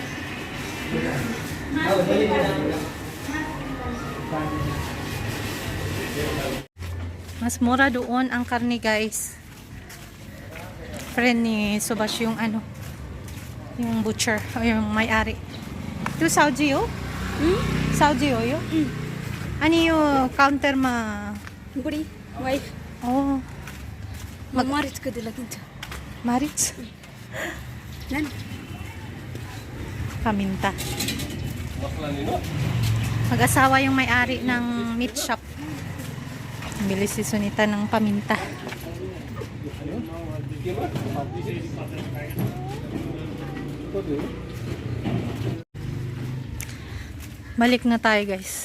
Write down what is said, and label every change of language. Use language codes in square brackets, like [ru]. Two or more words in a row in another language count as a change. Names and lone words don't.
[tl] Mas mura doon ang karne, guys. Friend ni Subash yung ano, yung butcher o yung may-ari. Ito Saudi oh? Saudi oh yun? Ano yung counter ma? [ne] बुढी वाइफ Oh, मरिचको दिल किन्छ [tl] Marits. [ne] नानी [tl] Paminta. Mag-asawa yung may-ari ng meat shop. Bili si Sunita ng paminta. Balik na tayo, guys.